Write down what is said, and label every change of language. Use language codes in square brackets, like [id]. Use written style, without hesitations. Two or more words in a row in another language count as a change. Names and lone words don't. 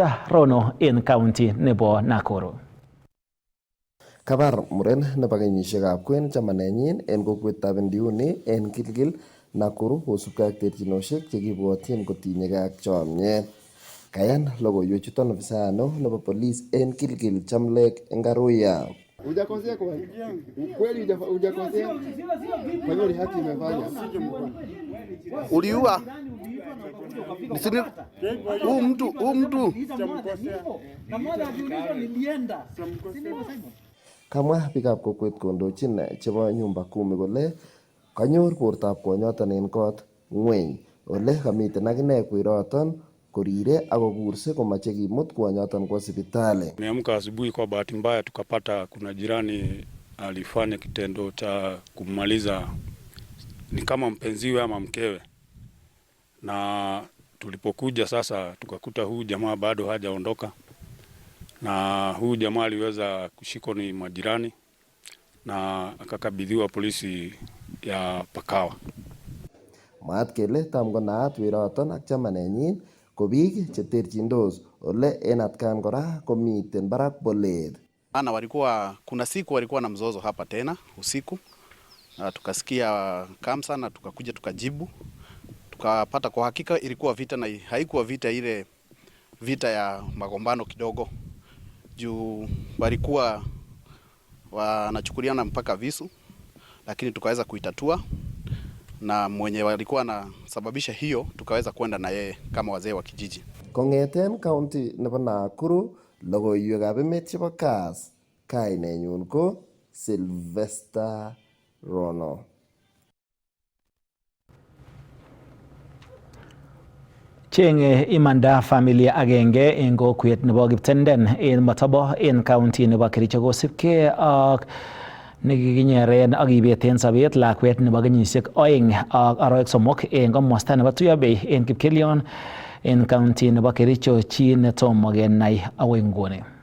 [kln] Sylvester Rono en county nebo Nakuru. Kabar muren nebo kenyisiekab kwen chamanenyin en kokwetab Ndiuni en Kilgil Nakuru kosubkei ak terchinosiek chekibwotyin kotinyegei ak chomyet. Kayan logoiwechuton ofisayat nebo police en Kilgil Chamlek Ngaruya. [sw] Hujakosea kwa kweli, hujakosea. Kwa hiyo haki imefanya. Uliua. Nisini huu mtu [kln] Kamwa biikab kokwet kondochin chebo nyumba kumi kole kanyor bortab kwonyoton en kot ngweny ole kamiten akine kweroton korire ako kurse komache kimut kwonyoton [sw] kwa hospitali. Niamka asubuhi, kwa bahati mbaya tukapata kuna jirani alifanya kitendo cha kumaliza ni kama mpenziwe ama mkewe, na tulipokuja sasa tukakuta huu jamaa bado hajaondoka, na huu jamaa aliweza kushikwa ni majirani na akakabidhiwa polisi ya Pakawa. [kln] Maat kele tamko naat weroton ak chamanenyin ko biik cheterchindos ole en atkan kora komiten barak bolet. [sw] Kuna siku walikuwa na mzozo hapa tena usiku, na tukasikia kamsa na tukakuja tukajibu, tukapata kwa hakika ilikuwa vita, na haikuwa vita ile vita ya magombano kidogo, juu walikuwa wanachukuliana mpaka visu, lakini tukaweza kuitatua, na mwenye walikuwa anasababisha hiyo tukaweza kwenda na yeye kama wazee wa kijiji. [kln] Kongeten county nebo Nakuru, logoiwekab emet chebo Kass, kainenyun ko Sylvester Rono. Chenge imanda familia agenge en kokwet nebo Kiptenden en Matobo en county nebo Kericho kosipkei ak nekikinyeren ak kibeten sobet lakwet nebo kenyisiek 2 ak arawek 3 en komosta nebo Tuyabei en Kipkelion en county nebo Kericho, chi netomo kenai agoi nguni.